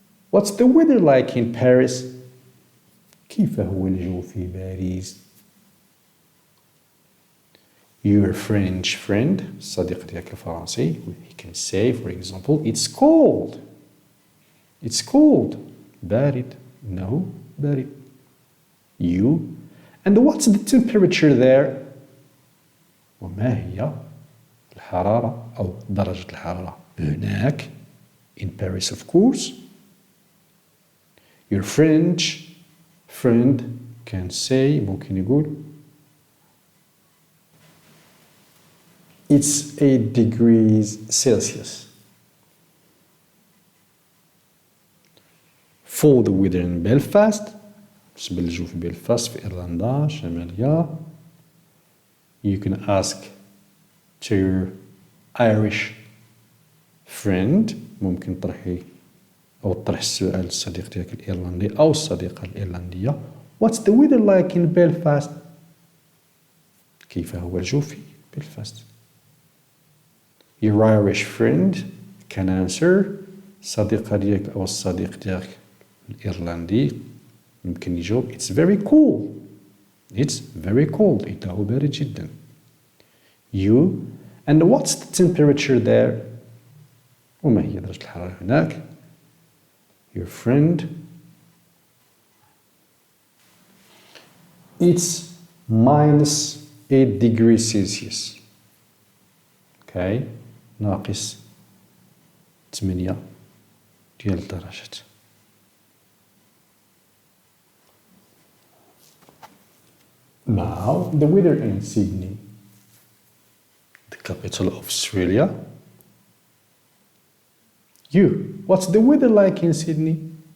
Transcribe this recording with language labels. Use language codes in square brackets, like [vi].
[en] What's the weather like in Paris? [ar] كيف هو الجو في باريس؟ [en] Your French friend [ar] الصديق ديالك الفرنسي [en] he can say for example it's cold. It's cold. بارد. No, بارد. You. And what's the temperature there? [ar] وما هي الحرارة أو درجة الحرارة هناك [en] in Paris of course. Your French friend can say [ar] ممكن يقول [en] it's 8 degrees Celsius. For the weather in Belfast, [ar] بالنسبة للجو في بلفاست في إيرلندا الشمالية, [en] you can ask to your Irish friend, [ar] ممكن تطرح السؤال للصديق ديالك الإيرلندي أو الصديقة الإيرلندية. [en] What's the weather like in Belfast? [ar] كيف هو الجو في بلفاست؟ [en] Your Irish friend can answer, [ar] الصديقة ديالك أو الصديق ديالك الإيرلندي يمكن يجاوب [en] it's very cool. It's very cold. [ar] إنه بارد جدا. [en] You, and what's the temperature there? [ar] وما هي درجة الحرارة هناك؟ [en] Your friend, it's minus 8 degrees Celsius. [ar] Okay, ناقص 8 ديال الدرجات. [en] Now, the weather in Sydney, the capital of Australia. You, what's the weather like in Sydney?